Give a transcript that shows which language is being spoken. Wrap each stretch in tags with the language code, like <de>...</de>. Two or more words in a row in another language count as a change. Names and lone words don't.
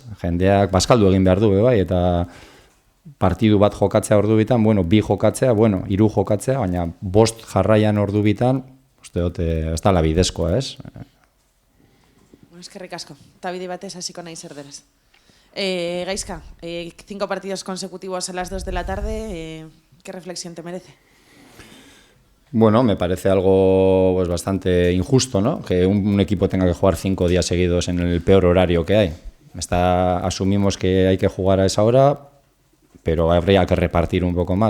<eu>Jendeak bazkaldu egin behar du, bai, eta partidu bat jokatzea ordu bitan, 2 jokatzea, 3 jokatzea, baina 5 jarraian ordu bitan, uste dut, ez da la bidezkoa, ez? Eskerrik asko, eta bide batez hasiko nahi zer denez.</eu> <es>Gaizka, 5 partidos consecutivos a las 2 de la tarde, ¿qué reflexión te merece? Me parece algo bastante injusto, ¿no? Que un equipo tenga que jugar 5 días seguidos en el peor horario que hay. Asumimos que hay que jugar a esa hora, pero habría que repartir un poco más, ¿no?</es>